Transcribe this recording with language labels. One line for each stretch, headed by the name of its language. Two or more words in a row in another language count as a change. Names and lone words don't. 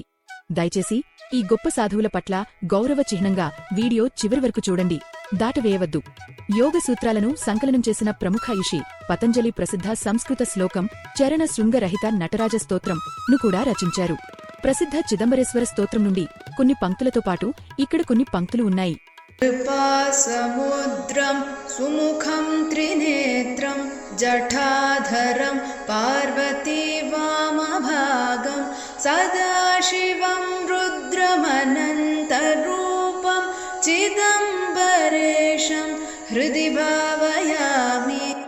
Telugu: దయచేసి ఈ గొప్ప సాధువుల పట్ల గౌరవ చిహ్నంగా వీడియో చివరి వరకు చూడండి, దాటవేయవద్దు. యోగ సూత్రాలను సంకలనం చేసిన ప్రముఖ ఋషి పతంజలి ప్రసిద్ధ సంస్కృత శ్లోకం చరణ శృంగరహిత నటరాజ స్తోత్రం ను కూడా రచించారు. ప్రసిద్ధ చిదంబరేశ్వర స్తోత్రం నుండి కొన్ని పంక్తులతో పాటు ఇక్కడ కొన్ని పంక్తులు ఉన్నాయి.
Sanskrit: कृपासमुद्रं सुमुखं त्रिनेत्रं जटाधरं पार्वती वामभागं सदाशिवं रुद्रमनन्तरूपं चिदम्बरेशं हृदि भावयामि।